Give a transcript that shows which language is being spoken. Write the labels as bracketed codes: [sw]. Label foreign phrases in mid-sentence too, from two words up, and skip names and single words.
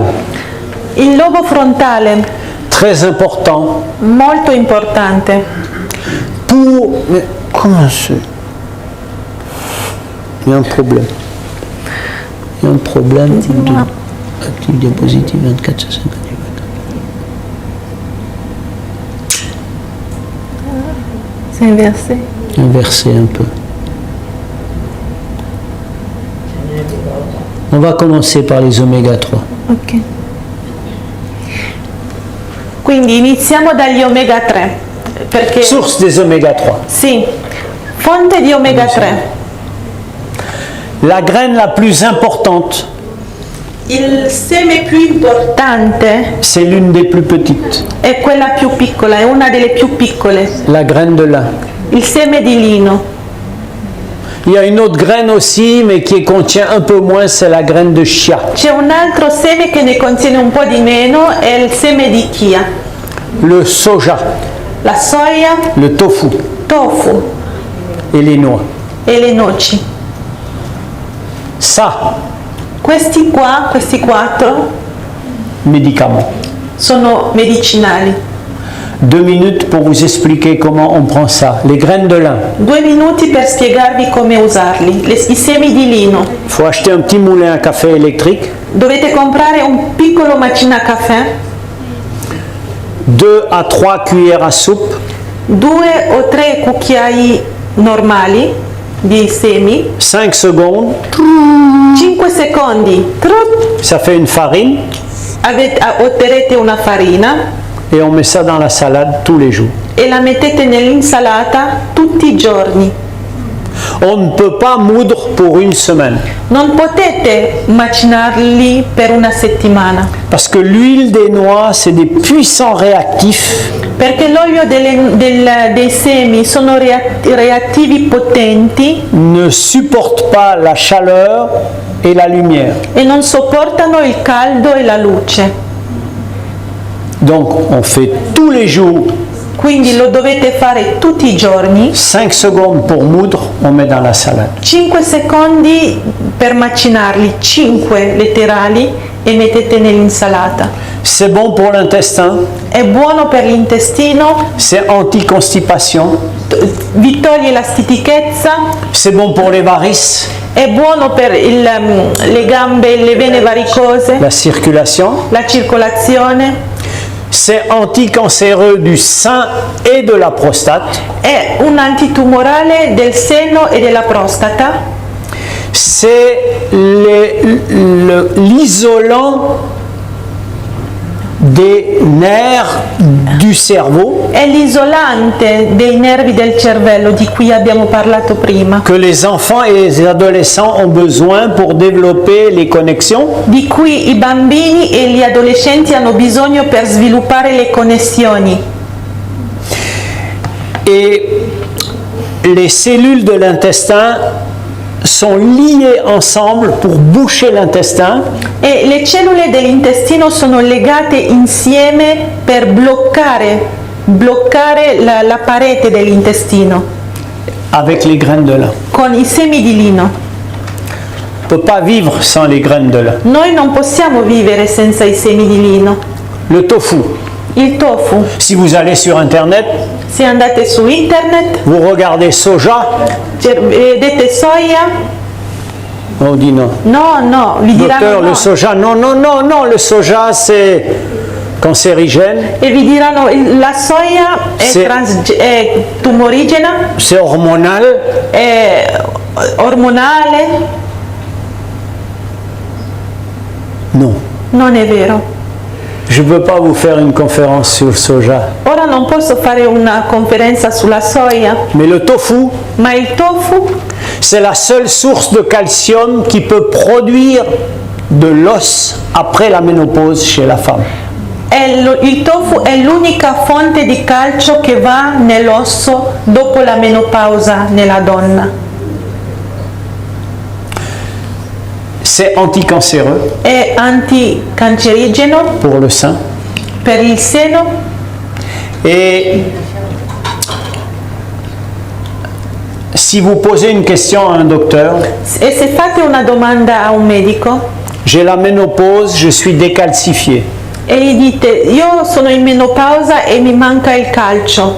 [it] Il lobo frontale, [fr] très important [it] molto importante. [fr] pour... Mais comment c'est? Il y a un problème. Il y a un problème de... Active diapositive 24 sur 50. C'est inversé. Inverser un peu. On va commencer par les oméga 3. Ok. [it] Quindi iniziamo dagli omega 3. Perché [fr] Source des oméga 3. [it] sì, fonte di omega 3. [fr] La graine la plus importante, [it] Il seme più importante [fr] c'est l'une des plus petites. [it] è quella più piccola, è una delle più piccole, [fr] La graine de lin. [it] il seme di lino. [fr] Il y a une autre graine aussi, mais qui contient un peu moins, c'est la graine de chia. [it] C'è un altro seme che ne contiene un po' di meno, è il seme di chia. [fr] Le soja, [it] La soia, [fr] le tofu [it] tofu [fr] et les noix. [it] e le noci. [fr] Ça, [it] Questi qua, questi 4, [fr] médicaments. [it] sono medicinali. [fr] 2 minutes pour vous expliquer comment on prend ça. Les graines de lin. [it] 2 minuti per spiegarvi come usarli. I semi di lino. [fr] Il faut acheter un petit moulin à café électrique, [it] Dovete comprare un piccolo macina a caffè, [fr] 2 à 3 cuillères à soupe, [it] 2 o 3 cucchiai normali di semi, [fr] 5 secondes, [it] 5 secondi, trut, [fr] ça fait une farine, [it] otterrete una farina [fr] et on met ça dans la salade tous les jours. [it] e la mettete nell'insalata tutti i giorni. [fr] On ne peut pas moudre pour une semaine, [it] Non potete macinarli per una settimana, [fr] parce que l'huile des noix, c'est des puissants réactifs [it] perché l'olio dei semi sono reattivi potenti [fr] ne supporte pas la chaleur et la lumière. [it] e non sopportano il caldo e la luce. [fr] Donc on fait tous les jours [it] Quindi lo dovete fare tutti i giorni. [fr] 5 secondes pour moudre, on met dans la salade. [it] 5 secondi per macinarli, 5 letterali, e mettete nell'insalata. [fr] C'est bon pour l'intestin, [it] È buono per l'intestino, [fr] c'est anti-constipation, [it] vi toglie la stitichezza, [fr] c'est bon pour les varices, [it] è buono per le gambe, le vene varicose, [fr] la circulation, [it] la circolazione, [fr] c'est anticancéreux du sein et de la prostate, [it] è un antitumorale del seno e della prostata, [fr] c'est l'isolant des nerfs du cerveau [it] è l'isolante dei nervi del cervello di cui abbiamo parlato prima, [fr] que les enfants et les adolescents ont besoin pour développer les connexions, [it] di cui i bambini e gli adolescenti hanno bisogno per sviluppare le connessioni. [fr] et les cellules de l'intestin sont liées ensemble pour boucher l'intestin [it] E le cellule dell'intestino sono legate insieme per bloccare bloccare la parete dell'intestino [fr] avec les graines de lin. [it] con i semi di lino. [fr] On ne peut pas vivre sans les graines de lin. [it] Noi non possiamo vivere senza i semi di lino. [fr] Le tofu. [it] Il tofu, [fr] Si vous allez sur Internet, [it] se andate su internet, [fr] vous regardez soja, [it] vedete soia, [fr] on dit non. [it] no, vi [fr] Docteur, [it] diranno [fr] le [it] no. [fr] soja, non, le soja c'est cancérigène, [it] E vi diranno la soia Se- è tumorigena, [fr] c'est hormonal. [it] è ormonale. [fr] Non. [it] Non è vero. [fr] Je ne peux pas vous faire une conférence sur le soja. [it] Ora non posso fare una conferenza sulla soia, [fr] Mais le tofu, [it] ma il tofu [fr] c'est la seule source de calcium qui peut produire de l'os après la ménopause chez la femme. [it] il tofu è l'unica fonte di calcio che va nell'osso dopo la menopausa nella donna. [fr] C'est anticancéreux [it] È anticancerigeno [fr] pour le sein. [it] per il seno [fr] Et si vous posez une question à un docteur, [it] e se fate una domanda a un medico [fr] j'ai la ménopause, je suis décalcifié. [it] e gli dite io sono in menopausa e mi manca il calcio,